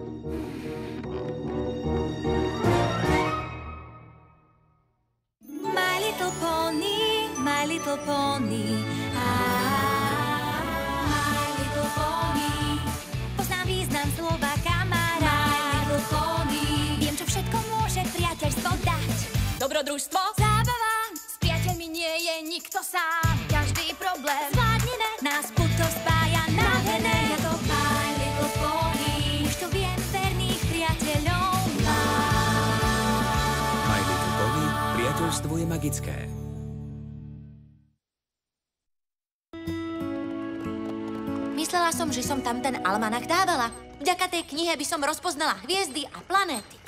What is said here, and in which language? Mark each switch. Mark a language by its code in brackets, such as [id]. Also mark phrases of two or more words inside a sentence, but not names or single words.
[en] My little pony, my little pony. My little pony. [sk] Poznám význam slova kamarát. [en] My little pony. [sk] Viem, čo všetko môže priateľstvo dať. Dobrodružstvo? Zábava, s priateľmi nie je nikto sám. Každý problém zvládneme, nás puto spája nádherné. Ja to [en] My little pony. [sk] Už to viem, verných priateľov mám. [en] My Little Pony, [sk] priateľstvo je magické. Myslela som, že som tam ten almanach dávala. Vďaka tej knihe by som rozpoznala hviezdy a planéty.